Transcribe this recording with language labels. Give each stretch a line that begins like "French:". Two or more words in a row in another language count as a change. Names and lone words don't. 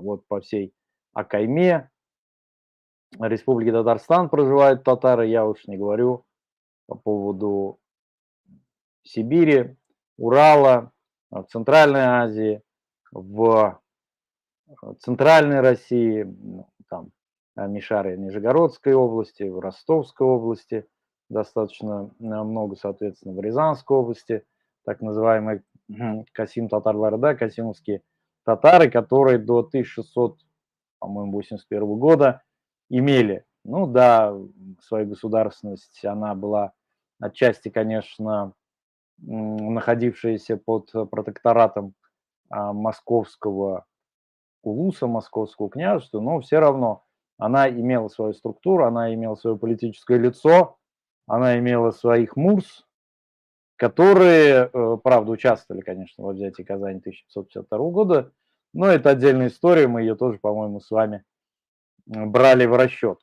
Russian: Вот по всей Акайме Республики Татарстан проживают татары, я уж не говорю по поводу Сибири, Урала, в Центральной Азии, в Центральной России, там Мишары Нижегородской области, в Ростовской области достаточно много, соответственно, в Рязанской области, так называемый
Tatar: Касим татарлары,
Russian: да, касимовские татары, которые до 1600, по-моему, 81 года имели, ну да, свою государственность, она была отчасти, конечно, находившаяся под протекторатом московского улуса, московского княжества, но все равно она имела свою структуру, она имела свое политическое лицо, она имела своих мурс, которые, правда, участвовали, конечно, во взятии Казани 1552 года, но это отдельная история, мы ее тоже, по-моему, с вами брали в расчет.